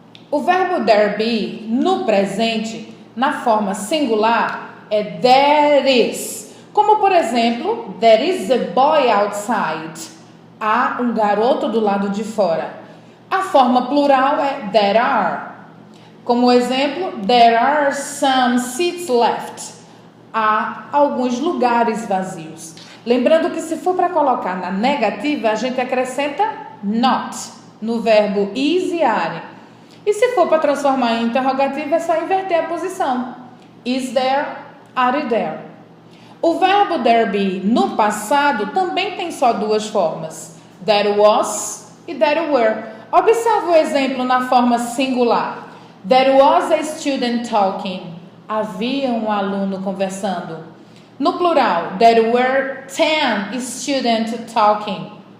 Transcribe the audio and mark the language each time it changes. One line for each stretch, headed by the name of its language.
Portuguese: O verbo there be, no presente, na forma singular, é there is. Como, por exemplo,
English: there is a boy outside.
Portuguese: Há um garoto do lado de fora. A forma plural é there are. Como exemplo,
English: there are some seats left.
Portuguese: Há alguns lugares vazios. Lembrando que se for para colocar na negativa, a gente acrescenta not no verbo is e are. E se for para transformar em interrogativa, é só inverter a posição.
English: Is there, are there.
Portuguese: O verbo there be no passado também tem só duas formas. There was e there were. Observe o exemplo na forma singular.
English: There was a student talking.
Portuguese: Havia um aluno conversando. No plural,
English: there were 10 students talking.